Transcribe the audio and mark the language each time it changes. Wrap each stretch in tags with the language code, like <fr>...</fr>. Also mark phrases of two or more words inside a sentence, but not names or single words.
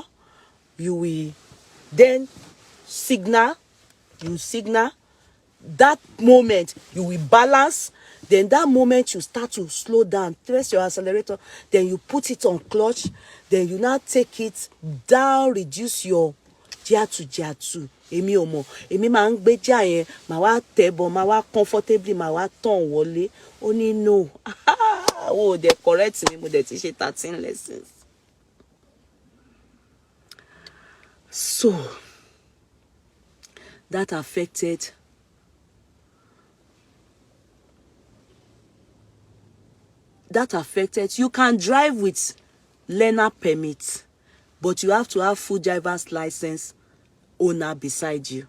<en>You will then signal. You signal. That moment you will balance. Then that moment you start to slow down, press your accelerator, then you put it on clutch, then you now take it down, reduce your gear to gear 2.</en> <yo>Èmi ò mọ̀, èmi máa ń gbé gear yẹn, màá wá tẹ̀bọ̀, màá wá comfortably, màá wá turn wọlé. Ó ní</yo> <en>no. Oh, they correct me,</en> <yo>mo dẹ̀ ti ṣe 13 lessons.</yo> <en>So that affected you can drive with learner permit, but you have to have full driver's license owner beside you.</en>